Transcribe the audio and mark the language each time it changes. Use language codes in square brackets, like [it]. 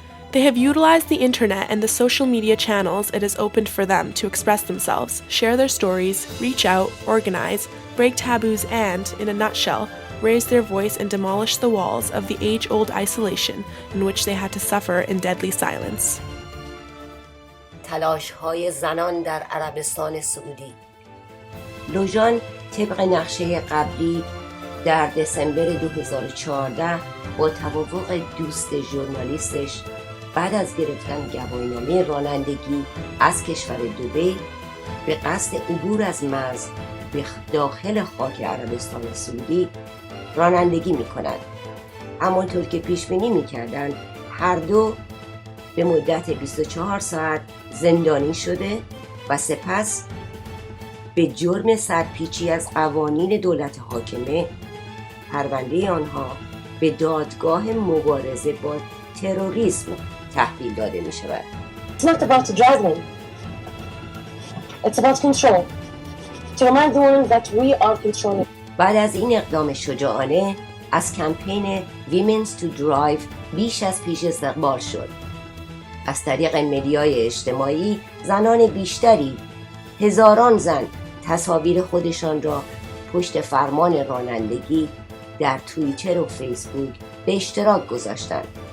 [en] They have utilized the internet and the social media channels it has opened for them to express themselves, share their stories, reach out, organize, break taboos, and, in a nutshell, raise their voice and demolish the walls of the age-old isolation in which they had to suffer in deadly silence. [fa] تلاش‌های زنان در عربستان سعودی. لوژان طبق نقشه قبلی در دسامبر 2014 با توافق دوست ژورنالیستش بعد از گرفتن گواهینامه رانندگی از کشور دبی به قصد عبور از مرز به داخل خاک عربستان سعودی رانندگی می‌کنند. همانطور که پیش بینی می‌کردند، هر دو به مدت 24 ساعت زندانی شده و سپس به جرم سرپیچی از قوانین دولت حاکمه پرونده آنها به دادگاه مبارزه با تروریسم تحویل داده می شود. [en] It's not about driving. It's about control. To remind the women that we are controlling. [fa] بعد از این اقدام شجاعانه از کمپین Women's to Drive بیش از پیش استقبال شد. از طریق مدیای اجتماعی زنان بیشتری، هزاران زن تصاویر خودشان را پشت فرمان رانندگی در توییتر و فیسبوک به اشتراک گذاشتند.